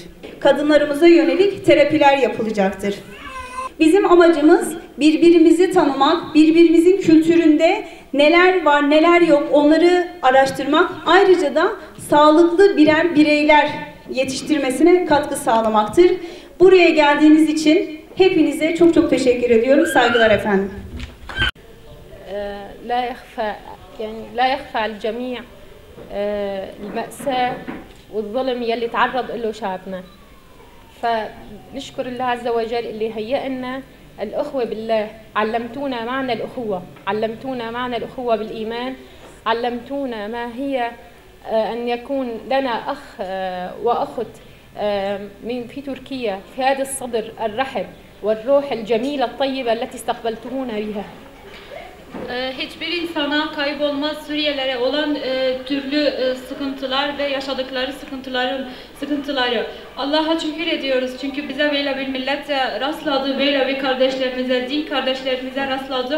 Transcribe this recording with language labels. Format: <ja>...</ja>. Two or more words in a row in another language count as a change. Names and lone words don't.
<tr>Kadınlarımıza yönelik terapiler yapılacaktır. Bizim amacımız birbirimizi tanımak, birbirimizin kültüründe neler var, neler yok onları araştırmak. Ayrıca da sağlıklı birer bireyler yetiştirmesine katkı sağlamaktır. Buraya geldiğiniz için hepinize çok çok teşekkür ediyorum. Saygılar efendim.</tr> <ar>لا يخفى على الجميع المأساة والظلم يلي تعرض له شعبنا. فنشكر الله عز وجل اللي هيئنا الأخوة بالله. علمتونا معنى الأخوة، علمتونا معنى الأخوة بالإيمان، علمتونا ما هي أن يكون لنا أخ وأخت في تركيا في هذا الصدر الرحب والروح الجميلة الطيبة التي استقبلتمونا بها.</ar> <tr>Hiçbir insana kaybolmaz Suriyelilere olan türlü sıkıntılar ve yaşadıkları sıkıntıları. Allah'a şükür ediyoruz çünkü bize böyle bir millete rastladı, böyle bir kardeşlerimize, din kardeşlerimize rastladı.</tr>